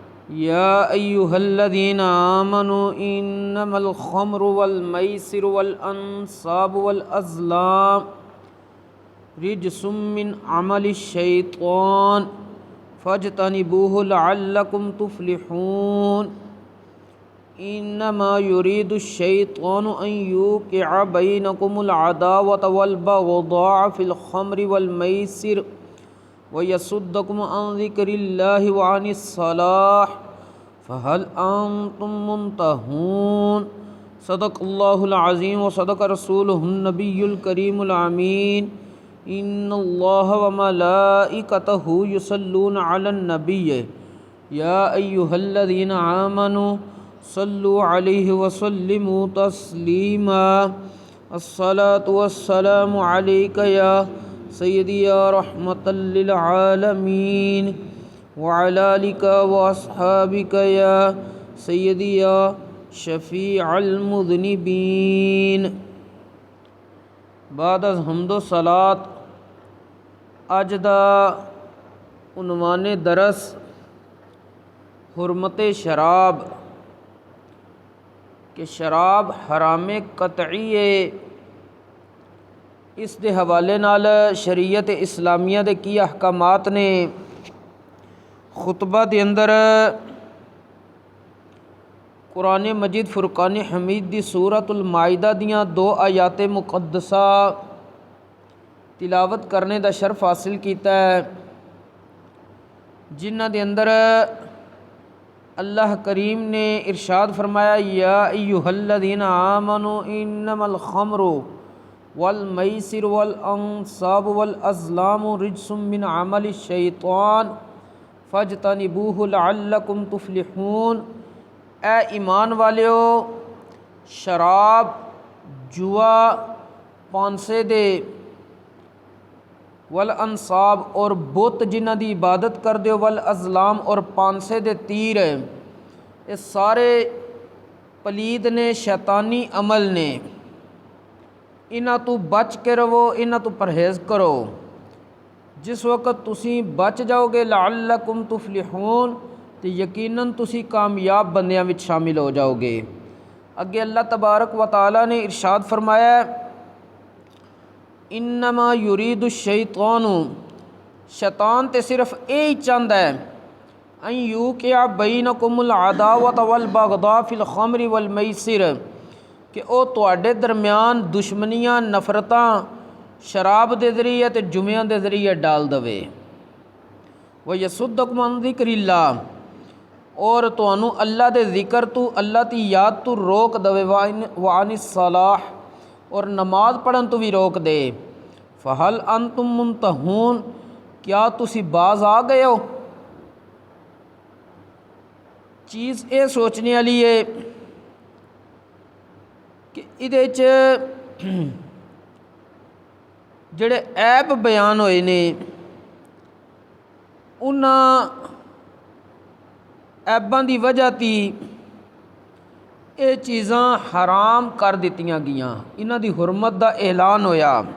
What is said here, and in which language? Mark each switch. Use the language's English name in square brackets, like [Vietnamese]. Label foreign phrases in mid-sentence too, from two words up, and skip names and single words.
[Arabic] يا أيها الذين آمنوا إنما الخمر والميسر والأنصاب والأزلام رجس من عمل الشيطان فاجتنبوه لعلكم تفلحون. إنما يريد الشيطان أن يوقع بينكم العداوة والبغضاء في الخمر والميسر ويصدكم عن ذكر الله وعن الصلاة فهل أنتم منتهون. صدق الله العظيم وصدق رسوله النبي الكريم الأمين. إن الله وملائكته يصلون على النبي يا أيها الذين آمنوا صلوا عليه وسلموا تسليما. الصلاة والسلام عليك يا سيدي يا رحمة للعالمين وعلى آلك وأصحابك يا سيدي يا شفيع المذنبين. [Punjabi] بعد از حمد و صلوٰۃ اج دا عنوانِ درس حرمتِ شراب کہ شراب حرامِ قطعی ہے. ایس دے حوالے نال شریعتِ اسلامیہ دے کی احکامات نے خطبہ دے اندر قرآن مجید فرقان حمید دی سورۃ المائدہ دیاں 2 آیاتِ مقدسہ تلاوت کرنے دا شرف حاصل کیا ہے، جنہاں دے اندر اللہ کریم نے ارشاد فرمایا [Arabic] يا أيها الذين آمنوا إنما الخمر والميسر والأنصاب والأزلام رجس من عمل الشيطان فاجتنبوه لعلكم تفلحون. [Punjabi] اے ایمان والیو، شراب، جوا، پانسے دے [Arabic] والأنصاب [Punjabi] اور بت جنہاں دی عبادت کر دو, [Arabic] والأزلام [Punjabi] اور پانسے دے تیر، یہ سارے پلید نے، شیطانی عمل نے. انہاں تو بچ کے رہو، انہاں تو پرہیز کرو. جس وقت تسی بچ جاؤ گے [Arabic] لعلكم تفلحون [Punjabi] تو یقیناً تسی کامیاب بندیاں وچ شامل ہو جاؤ گے. اگے اللہ تبارک و تعالیٰ نے ارشاد فرمایا [Arabic] إنما يريد الشيطان, [Punjabi] شیطان تو صرف یہی چاہتا ہے [Arabic] أن يوقع بينكم العداوة والبغضاء في الخمر والميسر, [Punjabi] کہ وہ تہاڈے درمیان دشمنیاں، نفرتاں شراب کے ذریعے تو جمیاں کے ذریعے ڈال دوے. [Arabic] ويصدكم عن ذكر الله, [Punjabi] اور تہانوں اللہ دے ذکر تو، اللہ کی یاد تو روک دوے. [Arabic] وعن الصلاة, [Punjabi] اور نماز پڑھن تو بھی روک دے. [Arabic] فهل أنتم منتهون, [Punjabi] کیا تسی باز آ گئے ہو. چیز یہ سوچنے والی ہے کہ ایہدے چ جہڑے عیب بیان ہوئے نے، انہاں عیباں دی وجہ تی یہ چیزاں حرام کر دتیاں گئیاں، انہاں دی حرمت دا اعلان ہویا.